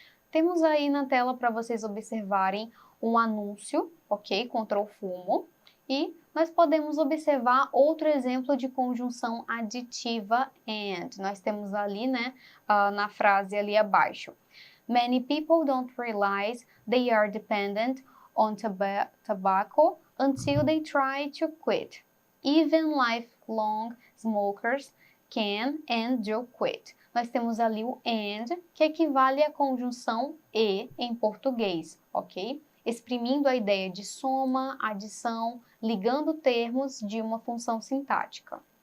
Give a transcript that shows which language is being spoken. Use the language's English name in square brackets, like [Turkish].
[Portuguese] Temos aí na tela para vocês observarem um anúncio, ok? Contra o fumo. E nós podemos observar outro exemplo de conjunção aditiva and. Nós temos ali, né, na frase ali abaixo. [English] Many people don't realize they are dependent on tobacco until they try to quit. Even lifelong smokers can and do quit. [Portuguese] Nós temos ali o and, que equivale à conjunção e em português, ok? Exprimindo a ideia de soma, adição, ligando termos de uma função sintática.